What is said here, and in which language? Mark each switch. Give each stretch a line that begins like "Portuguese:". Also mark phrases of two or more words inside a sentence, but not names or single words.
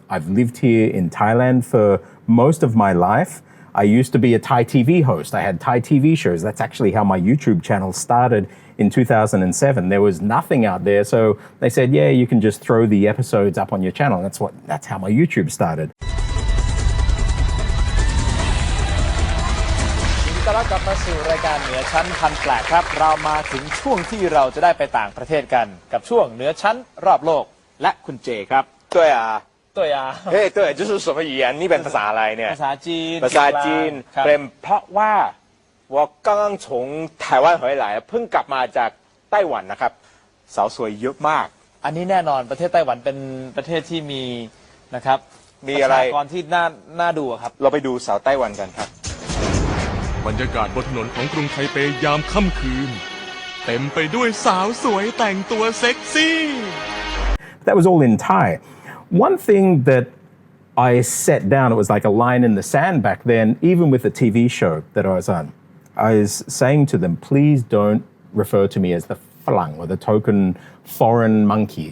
English: I've lived here in Thailand for most of my life. I used to be a Thai TV host. I had Thai TV shows. That's actually how my YouTube channel started in 2007. There was nothing out there. So they said, yeah, you can just throw the episodes up on your channel. That's how my YouTube started.
Thai: ต้อนรับกลับมาสู่รายการเหนือชั้นพันแปลกครับเรามาถึงช่วงที่เราจะได้ไปต่างประเทศกันกับช่วงเหนือชั้นรอบโลกและคุณเจครับ
Chinese: 对啊对啊
Thai: เฮ้ย
Chinese: 对就是什么语言
Thai: นี่เป็นภาษาอะไรเนี่ย ภาษาจีน ภาษาจีนเป็นเพราะว่า
Chinese: 我刚刚从台湾回来
Thai: เพิ่งกลับมาจากไต้หวันนะครับสาวสวยเยอะมาก อันนี้แน่นอนประเทศไต้หวันเป็นประเทศที่มีนะครับ มีอะไร ประชากรที่น่าดูครับ เราไปดูสาวไต้หวันกันครับ บรรยากาศบนถนนของกรุงไทเปยามค่ำคืนเต็มไปด้วยสาวสวยแต่งตัวเซ็กซี่
English: That was all in Thai. One thing that I set down, it was like a line in the sand back then, even with the TV show that I was on. I was saying to them, please don't refer to me as the Falang or the token foreign monkey.